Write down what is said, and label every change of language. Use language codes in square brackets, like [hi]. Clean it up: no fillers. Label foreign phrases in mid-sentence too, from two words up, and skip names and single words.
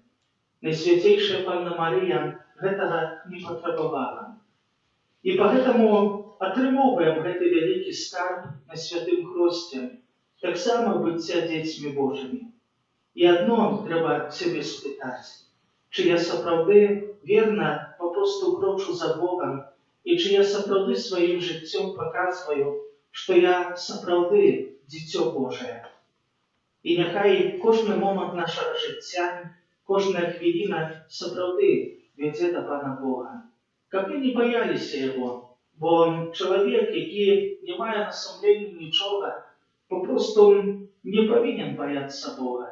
[be] Найсвяцейшая Панна Марія гэтага не патрабавала. І поэтому атрымоўваем гэты вялікі скарб на святым хросце, таксама быцця дзецьмі Божымі. І адно трэба сябе спытаць, чи я сапраўды верна папросту крочу за Богом, і чи я сапраўды сваім жыццём паказваю, што я сапраўды дзіцё Божае. І няхай кожны момант нашага жыцця, кожная хвіліна сапраўды вядзе да Пана Бога. Каб мы не баяліся Яго, бо чалавек, які не мае на сумленні нічога, папросту не павінен баяцца Бога.